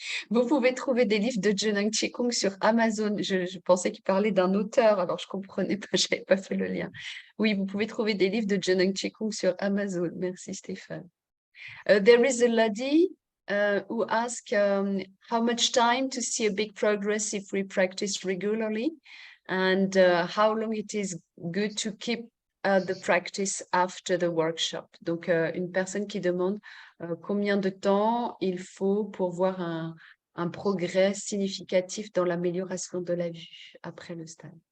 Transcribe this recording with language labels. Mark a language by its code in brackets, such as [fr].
[fr] Vous pouvez trouver des livres de Zheneng Qigong sur Amazon. Je pensais qu'il parlait d'un auteur, alors je comprenais pas, je n'avais pas fait le lien. Oui, vous pouvez trouver des livres de Zheneng Qigong sur Amazon. Merci Stéphane. [en] There is a lady who asked how much time to see a big progress if we practice regularly, and how long it is good to keep the practice after the workshop. [fr] Donc, une personne qui demande combien de temps il faut pour voir un progrès significatif dans l'amélioration de la vue après le stage.